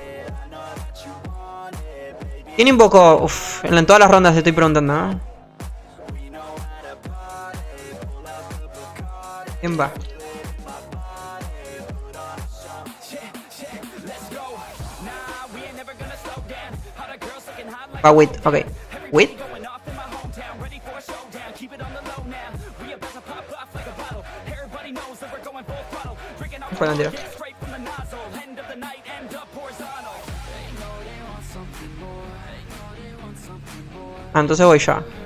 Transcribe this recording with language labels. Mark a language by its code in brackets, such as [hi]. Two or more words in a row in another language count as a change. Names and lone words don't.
[es] ¿Quién invocó? Uff, en todas las rondas te estoy preguntando, ¿no? ¿Quién va? Va Wit, ok. ¿Wit? Fue la tiro. Ah, entonces voy yo.